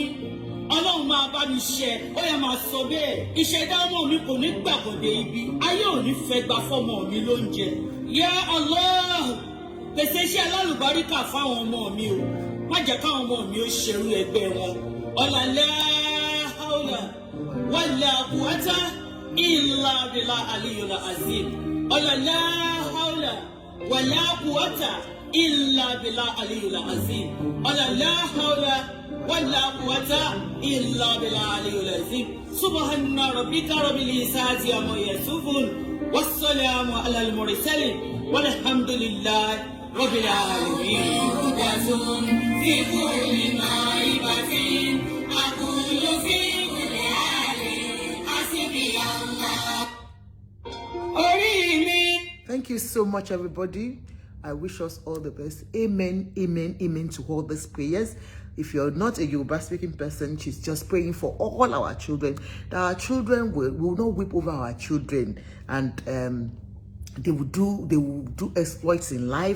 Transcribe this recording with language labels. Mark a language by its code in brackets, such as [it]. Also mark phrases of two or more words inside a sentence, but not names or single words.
[yo] Ọlọ́run máa bá mi ṣe, ó yá máa sọ bẹ́ẹ̀. Ìṣẹ̀dá ọmọ mi kò ní gbàgbọ́dé ibi. Ayé ò ní fẹ́ gba fọ́mọ mi lóúnjẹ. [ar] يا الله, [yo] pèsè iṣẹ́ alálùbáríkà fáwọn ọmọ mi o. Má jẹ́ káwọn ọmọ mi ó ṣerú ẹgbẹ́ wọn. [ar] لا حول ولا قوة إلا بالله العلي العظيم. لا حول ولا قوة إلا بالله العلي العظيم. لا حول ولا قوة إلا بالله العلي العظيم. سبحان ربك رب العزة عما يصفون والسلام على المرسلين والحمد لله رب العالمين. في كل معرفة أقول في كل حال حسبي الله. [en] Thank you so much, everybody. I wish us all the best. Amen, amen, amen to all these prayers. If you're not a Yoruba speaking person, she's just praying for all our children, that our children will not whip over our children, and they will do exploits in life.